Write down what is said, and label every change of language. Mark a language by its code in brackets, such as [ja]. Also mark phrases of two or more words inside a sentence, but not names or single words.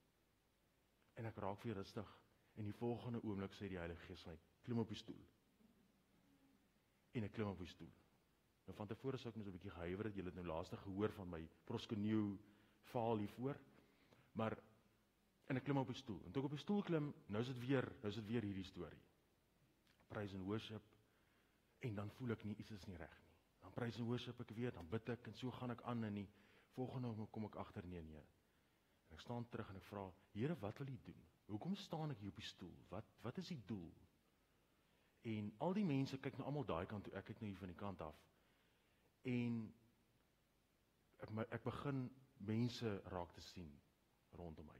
[af] En ek raak weer rustig en die volgende oomblik sê die Heilige Gees my, klim op die stoel. En ek klim op die stoel. Nou van tevore sou ek net so 'n bietjie gehuiwer het, julle het nou laaste gehoor van my proskeneu faal hiervoor, maar en ek klim op die stoel. En toe ek op die stoel klim, nou is dit weer hierdie storie. [en] Praise and worship, [af] en dan voel ek nie, iets is nie reg nie. Dan [en] praise and worship [af] ek weer, dan bid ek, en so gaan ek aan, en die volgende oomblik kom ek agter, nee. En ek staan terug en ek vra, Here, wat wil U doen? Hoekom staan ek hier op die stoel? Wat is die doel? En al die mense kyk nou almal daai kant toe, ek kyk nou hier van die kant af. En ek begin mense raak te sien rondom my.